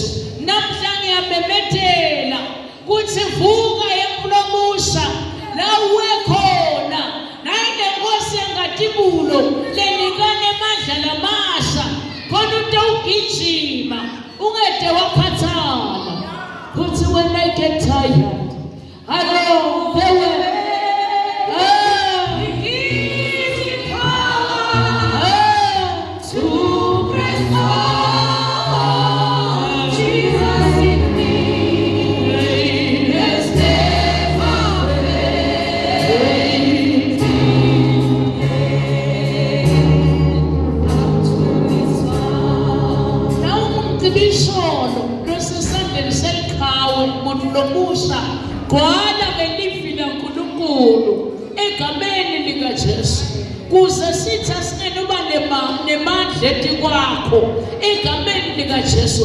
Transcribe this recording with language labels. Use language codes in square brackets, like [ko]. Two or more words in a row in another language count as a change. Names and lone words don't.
[ss] Namhla ngiyamemethela kuthi vuka emlomusha la uwe khona. Nayi lenkosi yengadumulo lenikane amandla lamasha khona utawugijima ungede wakhathala. [en] Kuthi when I get tired along the way, He gives me power to press on. Jesus in me has never failed me. [ss] Now umcibisholo losesandleni selikhawe umuntu lomusha gwala ngelivi laNkulunkulu egameni likaJesu kuze sithi asingenoba nemandla etikwakho egameni likaJesu.